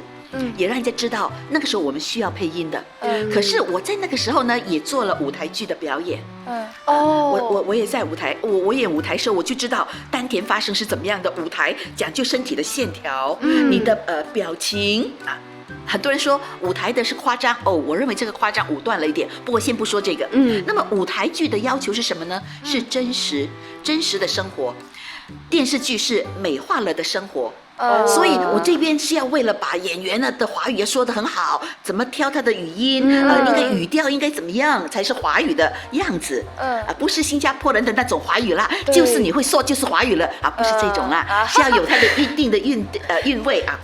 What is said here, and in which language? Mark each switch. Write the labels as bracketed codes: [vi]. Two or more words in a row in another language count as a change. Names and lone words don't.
[zh] 也讓人家知道那個時候我們需要配音的。可是我在那個時候呢，也做了舞台劇的表演。我也在舞台，我演舞台時候我就知道丹田發聲是怎麼樣的，舞台講究身體的線條，你的表情很多人說舞台的是誇張我認為這個誇張武斷了一點，不過先不說這個。那麼舞台劇的要求是什麼呢？是真實的生活，電視劇是美化了的生活。所以我這邊是要為了把演員的華語說得很好，怎麼挑他的語音，那個語調應該怎麼樣才是華語的樣子，不是新加坡人的那種華語啦，就是你會說就是華語了不是這種啦，是要有它的一定的韻味啊。